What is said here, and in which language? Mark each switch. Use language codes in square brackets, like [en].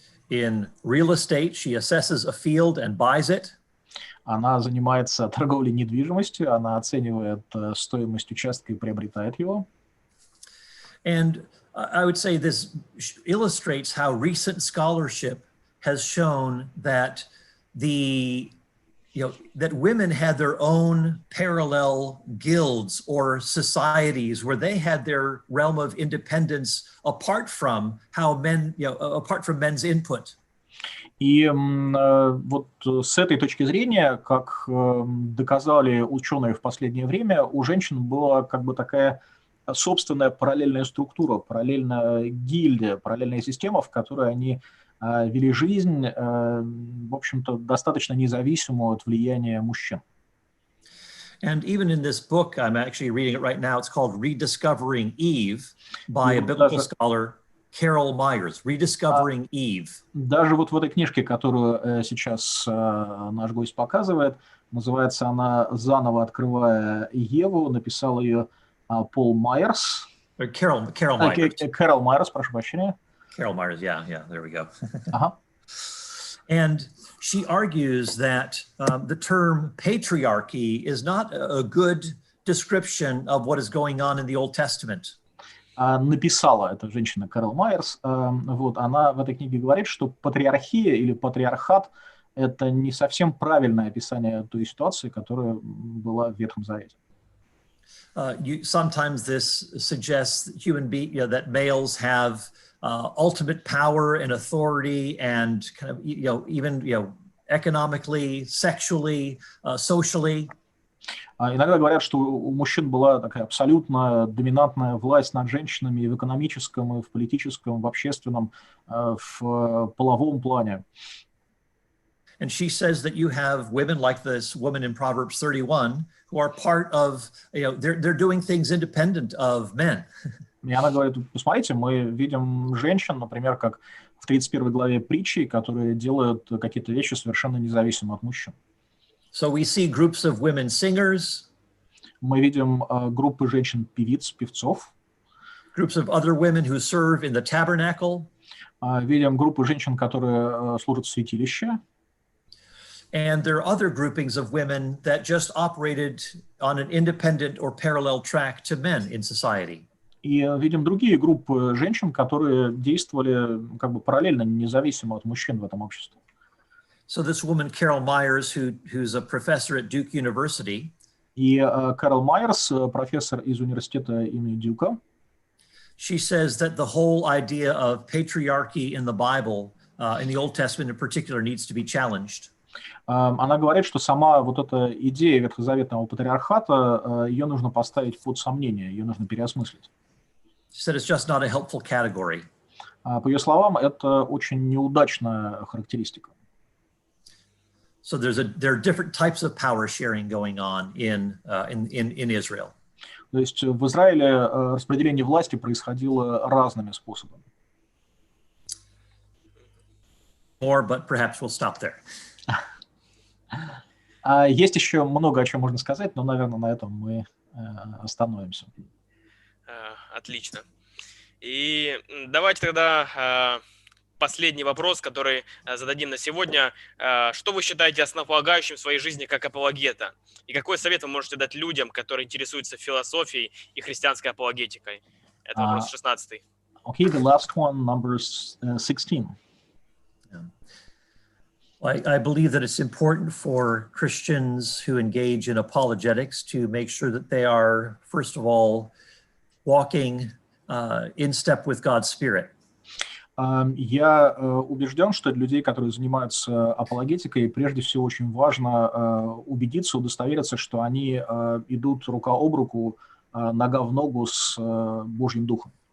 [en] In real estate, she assesses a field and buys it. [ru] Она занимается торговлей недвижимостью, она оценивает стоимость участка и приобретает его. [en] And I would say this illustrates how recent scholarship has shown that that women had their own parallel guilds or societies where they had their realm of independence apart from how men, apart from men's input. [ru] И вот с этой точки зрения, как доказали ученые в последнее время, у женщин была как бы такая собственная параллельная структура, параллельная гильдия, параллельная система, в которой они вели жизнь, в общем-то, достаточно независимую от влияния мужчин. [en] And even in this book, I'm actually reading it right now, it's called Rediscovering Eve by a biblical scholar, Carol Myers. Rediscovering Eve. [ru] Даже вот в этой книжке, которую сейчас наш гость показывает, называется она «Заново открывая Еву», написал ее Пол Майерс. [en] Carol Myers. [ru] Carol Myers, прошу прощения. [en] Carol Myers, yeah, there we go. Uh-huh. And she argues that the term patriarchy is not a good description of what is going on in the Old Testament. [ru] Написала эта женщина Кэрол Майерс. Вот, она в этой книге говорит, что патриархия или патриархат – это не совсем правильное описание той ситуации, которая была в Ветхом Завете. [en] Sometimes this suggests that males have ultimate power and authority and kind of, even, economically, sexually, socially. [ru] Иногда говорят, что у мужчин была такая абсолютно доминантная власть над женщинами и в экономическом, и в политическом, в общественном, в половом плане. [en] And she says that you have women like this woman in Proverbs 31 who are part of, they're doing things independent of men. [ru] И она говорит, посмотрите, мы видим женщин, например, как в 31 главе притчи, которые делают какие-то вещи совершенно независимо от мужчин. [en] So we see groups of women singers. [ru] Мы видим группы женщин-певиц, певцов. [en] Groups of other women who serve in the tabernacle. [ru] Видим группы женщин, которые служат в святилище. [en] And there are other groupings of women that just operated on an independent or parallel track to men in society. [ru] И видим другие группы женщин, которые действовали как бы параллельно, независимо от мужчин в этом обществе. [en] So this woman, Carol Myers, who's a professor at Duke University. [ru] И Кэрол Майерс, профессор из университета имени Дюка. [en] She says that the whole idea of patriarchy in the Bible, in the Old Testament in particular, needs to be challenged. [ru] Она говорит, что сама вот эта идея ветхозаветного патриархата, ее нужно поставить под сомнение, ее нужно переосмыслить. [en] She said it's just not a helpful category. [ru] По ее словам, это очень неудачная характеристика. [en] So there are different types of power sharing going on in Israel. [ru] То есть в Израиле распределение власти происходило разными способами. [en] More, but perhaps we'll stop there. [ru] Есть еще много о чем можно сказать, но, наверное, на этом мы остановимся. Отлично. И давайте тогда последний вопрос, который зададим на сегодня. Что вы считаете основополагающим в своей жизни как апологета? И какой совет вы можете дать людям, которые интересуются философией и христианской апологетикой? Это вопрос 16. [en] Okay, the last one, number 16. I believe that it's important for Christians who engage in apologetics to make sure that they are, first of all, walking in step with God's Spirit. [ru] Я убежден, что для людей, которые занимаются апологетикой, прежде всего очень важно убедиться, удостовериться, что они идут рука об руку, нога в ногу с Божьим Духом.